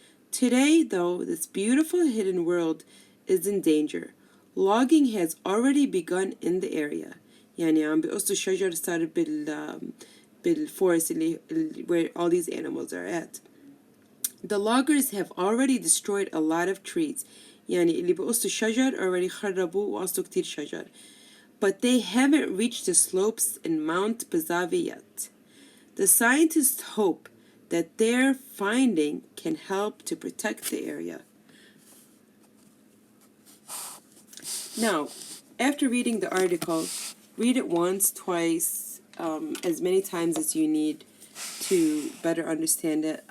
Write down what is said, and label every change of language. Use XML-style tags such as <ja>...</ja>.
<en>Today, though, this beautiful hidden world is in danger. Logging has already begun in the area.</en> <ar>يعني عم بيقصوا الشجر صار بالforest</ar> <en>where all these animals are at. The loggers have already destroyed a lot of trees.</en> <ar>يعني اللي بيقصوا الشجر already خربوا وقصوا كتير شجر.</ar> <en>But they haven't reached the slopes in Mount Bezavi yet. The scientists hope that their finding can help to protect the area. Now, after reading the article, read it once, twice, as many times as you need to better understand it.</en>